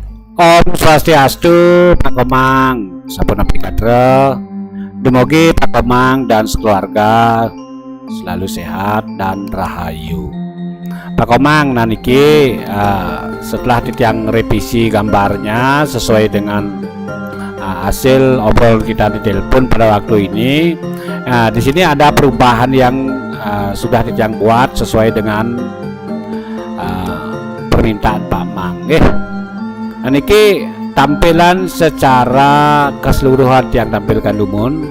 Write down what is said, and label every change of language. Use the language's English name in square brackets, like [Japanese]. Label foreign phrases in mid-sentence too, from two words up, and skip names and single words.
[Sanskrit] ॐ स्वस्त्यस्तु, [Balinese] Pak Komang, Sampun Kadre. [Indonesian] Demogi Pak Komang dan sekeluarga selalu sehat dan rahayu. Pak Komang, naniki setelah titiang revisi gambarnya sesuai dengan hasil obrol kita di telepon pada waktu ini. Di sini ada perubahan yang sudah titiang buat sesuai dengan permintaan Pak Mang. Niki tampilan secara keseluruhan yang tampilkan Dumun.